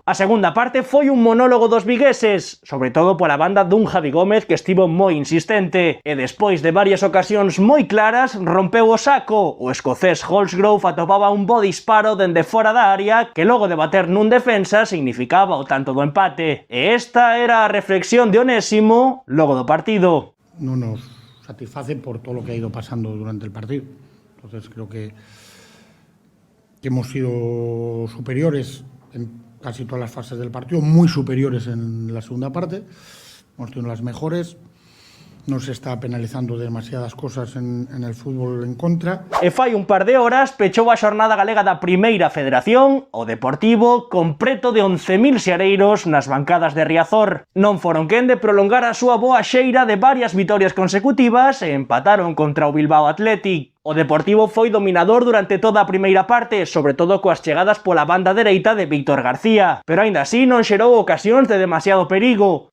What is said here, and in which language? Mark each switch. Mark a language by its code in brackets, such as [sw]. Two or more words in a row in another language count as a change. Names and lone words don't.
[gl] A segunda parte foi un monólogo dos vigueses, sobre todo pola banda dun Javi Gómez que estivo moi insistente, e despois de varias ocasións moi claras rompeu o saco. O escocés Holsgrove atopaba un bo disparo dende fora da área que logo de bater nun defensa significaba o tanto do empate. E esta era a reflexión de Onésimo logo do partido. [es] Non nos satisface por todo lo que ha ido pasando durante el partido. Entonces creo que hemos sido superiores en casi todas las fases del partido, muy superiores en la segunda parte. Hemos tenido las mejores. No se está penalizando demasiadas cosas en el fútbol en contra. [gl] E fai un par de horas pechou a xornada galega da Primeira Federación, o Deportivo, con preto de 11.000 xareiros nas bancadas de Riazor. Non foron quen de prolongar a súa boa xeira de varias vitorias consecutivas e empataron contra o Bilbao Athletic. O Deportivo foi dominador durante toda a primeira parte, sobre todo coas chegadas pola banda dereita de Víctor García, pero aínda así non xerou ocasións de demasiado perigo.